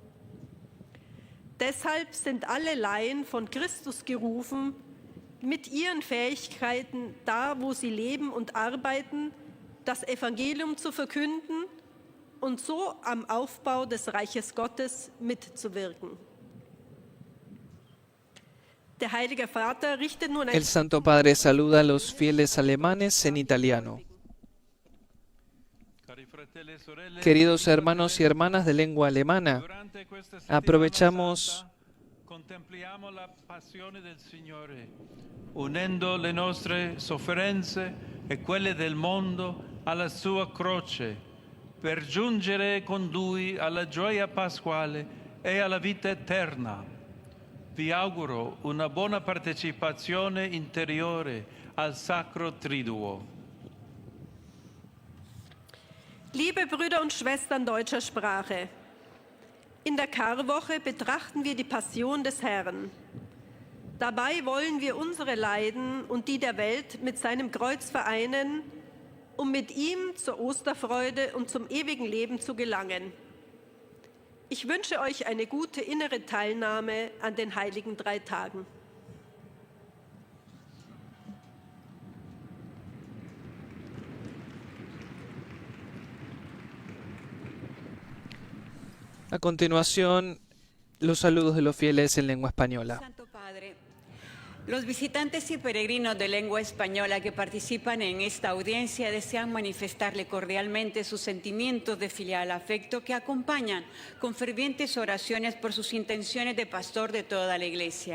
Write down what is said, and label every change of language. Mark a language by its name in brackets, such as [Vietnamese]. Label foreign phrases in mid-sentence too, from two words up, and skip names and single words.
[German] Deshalb sind alle Laien von Christus gerufen, mit ihren Fähigkeiten, da wo sie leben und arbeiten, das Evangelium zu verkünden und so am Aufbau des Reiches Gottes mitzuwirken. Der Heilige Vater richtet nun ein... [Spanish] El Santo Padre saluda a los fieles alemanes en italiano. Queridos hermanos y hermanas de lengua alemana, aprovechamos [Italian] contempliamo la passione del Signore, unendo le nostre sofferenze e quelle del mondo alla sua croce, per giungere con Lui alla gioia pasquale e alla vita eterna. Vi auguro una buona partecipazione interiore al Sacro Triduo. [German] Liebe Brüder und Schwestern deutscher Sprache, in der Karwoche betrachten wir die Passion des Herrn. Dabei wollen wir unsere Leiden und die der Welt mit seinem Kreuz vereinen, um mit ihm zur Osterfreude und zum ewigen Leben zu gelangen. Ich wünsche euch eine gute innere Teilnahme an den heiligen 3 Tagen. [Spanish] A continuación, los saludos de los fieles en lengua española. Santo Padre, los visitantes y peregrinos de lengua española que participan en esta audiencia desean manifestarle cordialmente sus sentimientos de filial afecto que acompañan con fervientes oraciones por sus intenciones de pastor de toda la Iglesia.